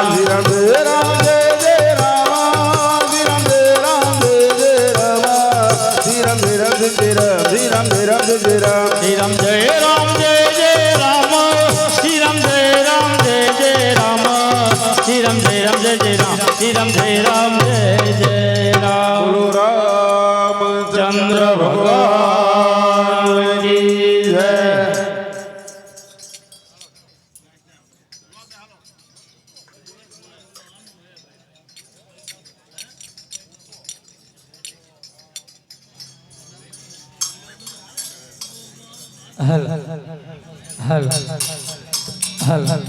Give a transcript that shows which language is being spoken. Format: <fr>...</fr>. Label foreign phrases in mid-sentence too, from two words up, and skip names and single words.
<hi>श्री राम जय राम जय जय राम श्री राम जय राम जय जय राम श्री राम जय राम जय राम श्री राम जय राम जय राम श्री राम जय राम जय जय राम श्री राम जय राम जय जय राम श्री राम जय राम जय जय राम श्री राम जय राम जय जय राम</hi> <gu>બોલો રામચંદ્ર ભગવાન કી જય હલ હલ હલ હલ</gu>